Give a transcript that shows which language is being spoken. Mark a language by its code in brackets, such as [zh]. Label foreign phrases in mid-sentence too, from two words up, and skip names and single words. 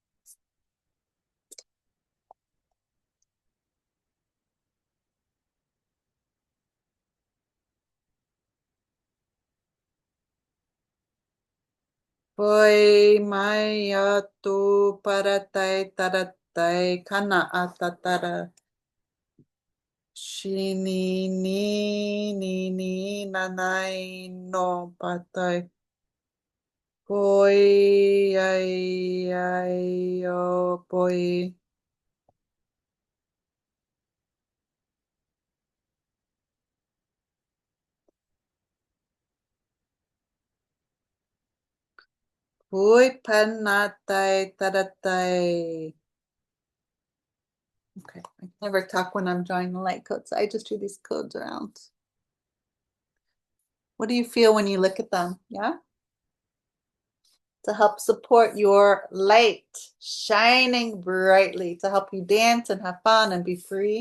[en] Poi maya tu paratai taratai kana atatara. Shini ni nanai no patai. Poi ai o poi. Poi panatai taratai. Okay, I never talk when I'm drawing the light codes. I just do these codes around. What do you feel when you look at them? Yeah? To help support your light shining brightly, to help you dance and have fun and be free.